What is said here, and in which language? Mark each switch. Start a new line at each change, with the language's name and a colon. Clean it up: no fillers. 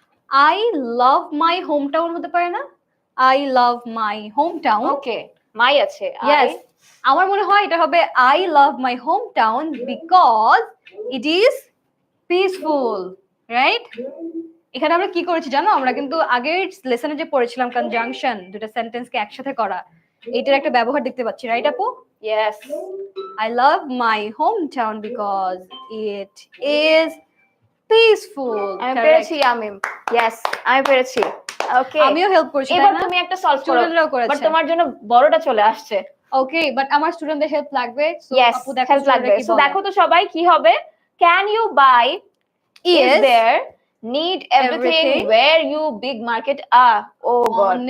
English: I love my hometown
Bangla: হতে পারে না
English: I love my hometown
Bangla: okay
English: my
Bangla: আছে
English: yes
Bangla: আমার মনে হয় এটা হবে
English: I love my hometown because it is peaceful
Bangla: right এখানে আমরা কি করেছি জানো আমরা কিন্তু আগের লেসনে যে পড়েছিলাম কনজাংশন দুটো সেন্টেন্সকে একসাথে করা এটার একটা ব্যবহার দেখতে পাচ্ছি রাইট আপু
English: yes I love my hometown because it is peaceful
Bangla: আমি পেরেছি আমিম
English: yes
Bangla: আমি পেরেছি ওকে আমিও হেল্প করছি এবার তুমি একটা সলভ করো বাট তোমার জন্য বড়টা চলে আসছে ওকে বাট আমার স্টুডেন্টদের হেল্প লাগবে সো আপু দেখো হেল্প লাগবে সো দেখো তো সবাই কি হবে
English: can you buy is there need everything where you big market oh god